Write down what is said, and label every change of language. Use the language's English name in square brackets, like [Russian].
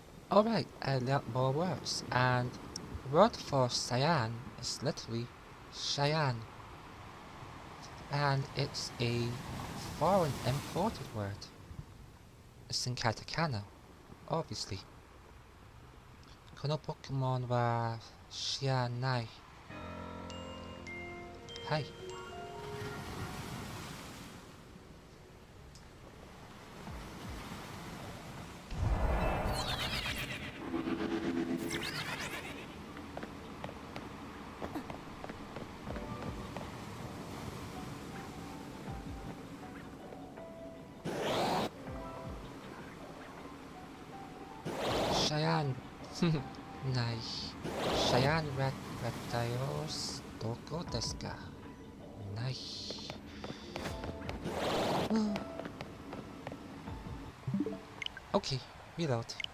[English] Alright, I learnt more words, and the word for cyan is literally Cheyenne, and it's a foreign imported word. It's in katakana, obviously. [Japanese] このポケモンは知らない。はい。 Cheyenne ない。 Cheyenne Latios どこですか？ない。 [English] Okay, reload.